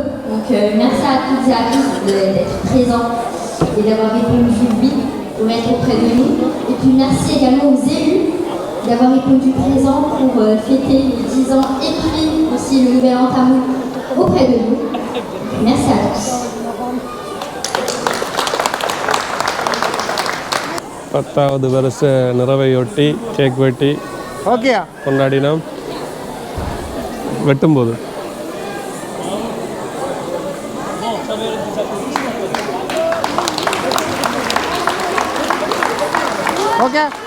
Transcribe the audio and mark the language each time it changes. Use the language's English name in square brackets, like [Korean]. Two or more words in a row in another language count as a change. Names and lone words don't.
[French] Donc merci à toutes et à tous d'être présents et d'avoir répondu oui pour être auprès de nous. Et puis merci également aux élus d'avoir répondu présent pour fêter les 10 ans et puis aussi le nouvel an Tamoul auprès de nous. Merci à tous. [Tamil] 10வது வருஷ நிறைவையொட்டி கேக் வெட்டி கொண்டாடினோம். வெட்டும்போது ஓகே.